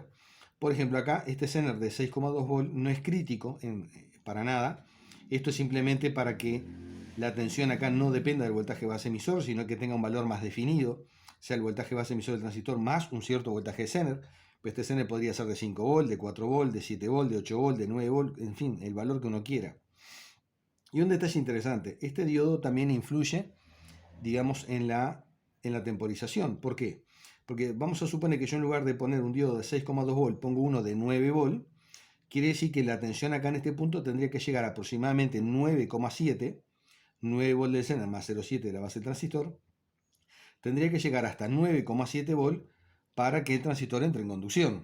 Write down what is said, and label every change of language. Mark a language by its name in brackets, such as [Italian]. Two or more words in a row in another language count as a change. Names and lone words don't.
[Spanish] Por ejemplo, acá este Zener de 6,2 volt no es crítico para nada. Esto es simplemente para que la tensión acá no dependa del voltaje base emisor, sino que tenga un valor más definido, sea el voltaje base emisor del transistor más un cierto voltaje de Zener. Pues este Zener podría ser de 5 volt, de 4 volt, de 7 volt, de 8 volt, de 9 volt, en fin, el valor que uno quiera. Y un detalle interesante, este diodo también influye, digamos, en la temporización. ¿Por qué? Porque vamos a suponer que yo en lugar de poner un diodo de 6,2 volt, pongo uno de 9 volt, quiere decir que la tensión acá en este punto tendría que llegar a aproximadamente 9,7, 9 volt del Zener más 0,7 de la base del transistor, tendría que llegar hasta 9,7 volt para que el transistor entre en conducción.